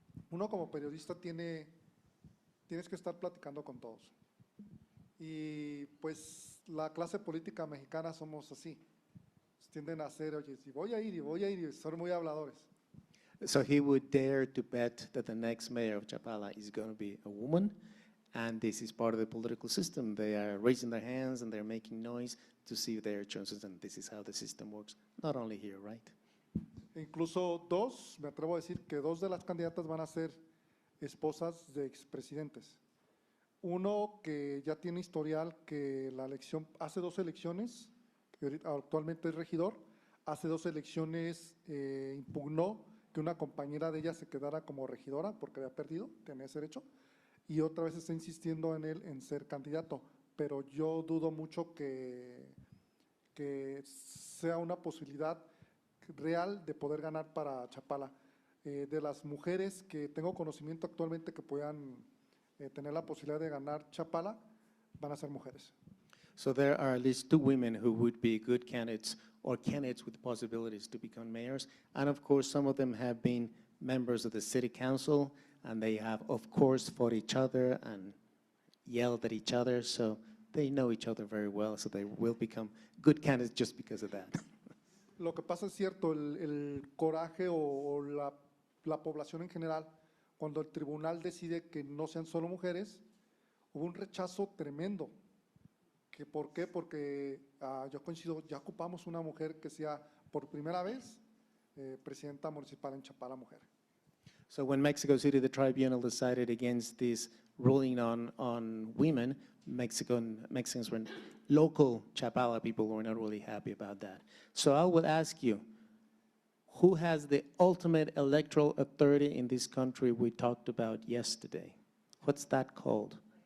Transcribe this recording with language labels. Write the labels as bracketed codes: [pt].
[es] Uno como periodista tienes que estar platicando con todos. Y pues la clase política mexicana somos así. Tienden a ser, oye, si voy a ir, y son muy habladores. [en] So he would dare to bet that the next mayor of Chapala is going to be a woman, and this is part of the political system. They are raising their hands and they're making noise to see their chances, and this is how the system works, not only here, right? [es] Incluso me atrevo a decir que dos de las candidatas van a ser esposas de expresidentes. Uno que ya tiene historial, que la elección, hace 2 elecciones, que actualmente es regidor, hace 2 elecciones impugnó que una compañera de ella se quedara como regidora porque había perdido, tenía ese derecho, y otra vez está insistiendo en él en ser candidato, pero yo dudo mucho que sea una posibilidad real de poder ganar para Chapala. De las mujeres que tengo conocimiento actualmente que puedan tener la posibilidad de ganar Chapala, van a ser mujeres. [en] So there are at least 2 women who would be good candidates or candidates with possibilities to become mayors. And of course, some of them have been members of the city council, and they have, of course, fought each other and yelled at each other. So they know each other very well, so they will become good candidates just because of that. [es] Lo que pasa es cierto, el coraje o la población en general, cuando el tribunal decide que no sean solo mujeres, hubo un rechazo tremendo. ¿Por qué? Porque yo coincido, ya ocupamos una mujer que sea por primera vez presidenta municipal en Chapala, mujer. [en] So when Mexico City, the tribunal decided against this ruling on women, Mexicans were local Chapala people were not really happy about that. So I would ask you, who has the ultimate electoral authority in this country we talked about yesterday? What's that called?